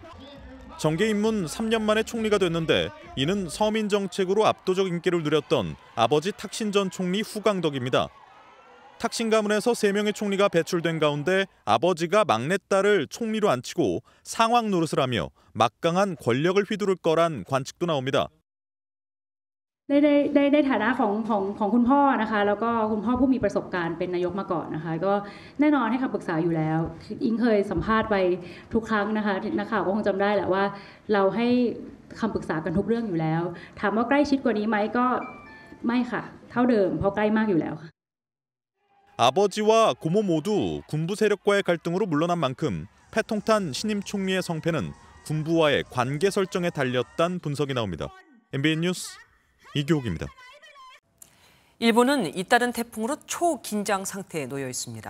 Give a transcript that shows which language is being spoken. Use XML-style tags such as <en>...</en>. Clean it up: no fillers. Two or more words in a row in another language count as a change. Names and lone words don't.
<ko>정계 입문 3년 만에 총리가 됐는데 이는 서민 정책으로 압도적 인기를 누렸던 아버지 탁신 전 총리 후광덕입니다. 탁신 가문에서 3명의 총리가 배출된 가운데 아버지가 막내딸을 총리로 앉히고 상황 노릇을 하며 막강한 권력을 휘두를 거란 관측도 나옵니다.</ko> <th>ในฐานะของคุณพ่อนะคะแล้วก็คุณพ่อผู้มีประสบการณ์เป็นนายกมาก่อนนะคะก็แน่นอนให้คำปรึกษาอยู่แล้วอิงเคยสัมภาษณ์ไปทุกครั้งนะคะนักข่าวก็คงจำได้แหละว่าเราให้คำปรึกษากันทุกเรื่องอยู่แล้วถามว่าใกล้ชิดกว่านี้ไหมก็ไม่ค่ะเท่าเดิมเพราะใกล้มากอยู่แล้วค่ะ</th> <ko>아버지와 고모 모두 군부 세력과의 갈등으로 물러난 만큼 패통탄 신임 총리의 성패는 군부와의 관계 설정에 달렸다는 분석이 나옵니다. MBN 뉴스 이교욱입니다. 일본은 잇따른 태풍으로 초긴장 상태에 놓여 있습니다.</ko>